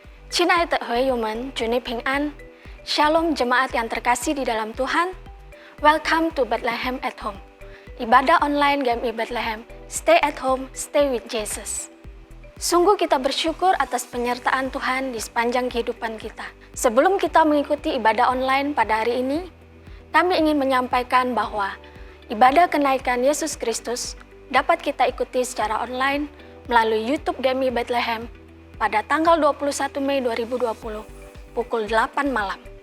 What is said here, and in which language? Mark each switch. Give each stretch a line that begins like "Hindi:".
Chinese: 亲爱的会友们，祝你平安。
Indonesian: Shalom jemaat yang terkasih di dalam Tuhan.
English: Welcome to Bethlehem at Home.
Indonesian: Ibadah online GMI Bethlehem.
English: Stay at home, stay with Jesus.
Indonesian: Sungguh kita bersyukur atas penyertaan Tuhan di sepanjang kehidupan kita. Sebelum kita mengikuti ibadah online pada hari ini, kami ingin menyampaikan bahwa ibadah kenaikan Yesus Kristus dapat kita ikuti secara online melalui YouTube GMI Bethlehem pada tanggal 21 Mei 2020 pukul 8 malam.